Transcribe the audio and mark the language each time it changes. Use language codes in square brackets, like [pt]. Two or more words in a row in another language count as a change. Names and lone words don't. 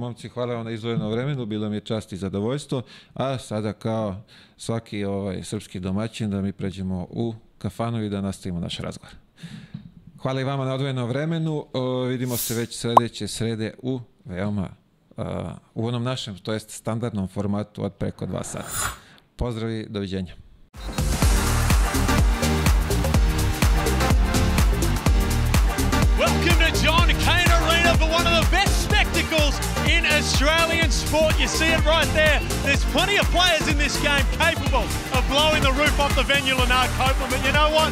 [sr] Momci, hvala vam na izdvojenom vremenu, bilo mi je čast i zadovoljstvo, a sada kao svaki srpski domaćin da mi pređemo u kafanu i da nastavimo naš razgovor. Hvala i vama na odvojenom vremenu. Vidimo se već sljedeće srede u onom našem, to jest standardnom formatu od preko 2 sata. Pozdrav i doviđenja. [en] Welcome to John Cain Arena for one of the best spectacles in Australia. Australian sport. You see it right there. There's plenty of players in this game capable of blowing the roof off the venue, Lennard Copeland. But you know what?